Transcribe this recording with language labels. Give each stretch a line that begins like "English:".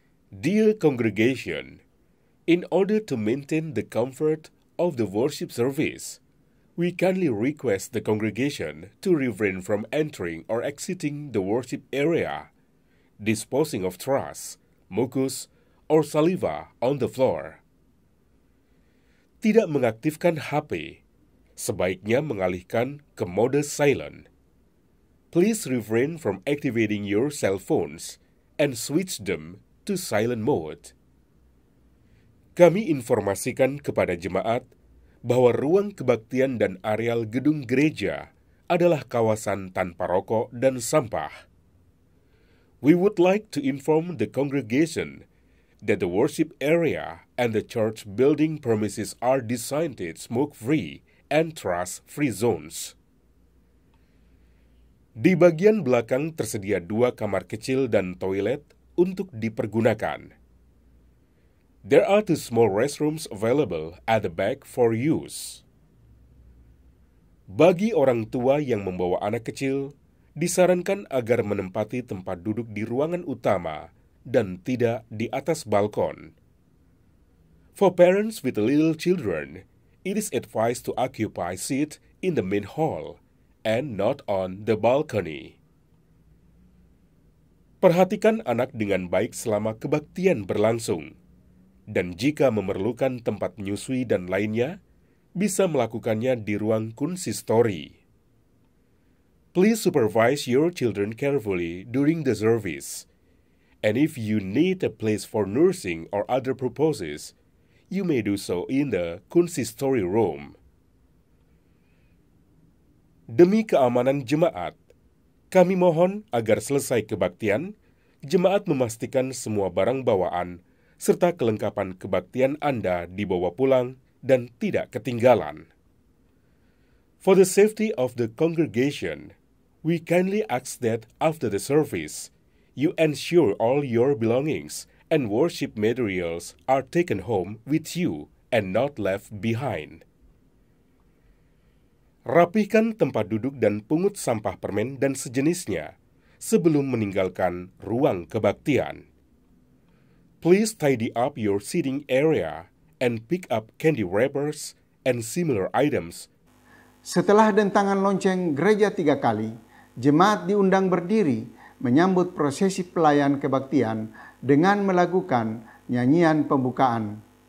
English: Dear congregation, in order to maintain the comfort of the worship service, we kindly request the congregation to refrain from entering or exiting the worship area, disposing of trash, mucus, or saliva on the floor.
Indonesian: Tidak mengaktifkan HP, sebaiknya mengalihkan ke mode silent.
English: Please refrain from activating your cell phones and switch them to silent mode.
Indonesian: Kami informasikan kepada jemaat bahwa ruang kebaktian dan areal gedung gereja adalah kawasan tanpa rokok dan sampah.
English: We would like to inform the congregation that the worship area and the church building premises are designated smoke-free and trash-free zones.
Indonesian: Di bagian belakang tersedia 2 kamar kecil dan toilet untuk dipergunakan.
English: There are 2 small restrooms available at the back for use.
Indonesian: Bagi orang tua yang membawa anak kecil, disarankan agar menempati tempat duduk di ruangan utama dan tidak di atas balkon.
English: For parents with little children, it is advised to occupy seat in the main hall and not on the balcony.
Indonesian: Perhatikan anak dengan baik selama kebaktian berlangsung, dan jika memerlukan tempat menyusui dan lainnya, bisa melakukannya di ruang konsistori.
English: Please supervise your children carefully during the service, and if you need a place for nursing or other purposes, you may do so in the consistory room.
Indonesian: Demi keamanan jemaat, kami mohon agar selesai kebaktian, jemaat memastikan semua barang bawaan serta kelengkapan kebaktian Anda dibawa pulang dan tidak ketinggalan.
English: For the safety of the congregation, we kindly ask that after the service, you ensure all your belongings and worship materials are taken home with you and not left behind.
Indonesian: Rapihkan tempat duduk dan pungut sampah permen dan sejenisnya sebelum meninggalkan ruang kebaktian.
English: Please tidy up your seating area and pick up candy wrappers and similar items.
Indonesian: Setelah dentangan lonceng gereja 3 kali, jemaat diundang berdiri menyambut prosesi pelayan kebaktian dengan melakukan nyanyian pembukaan.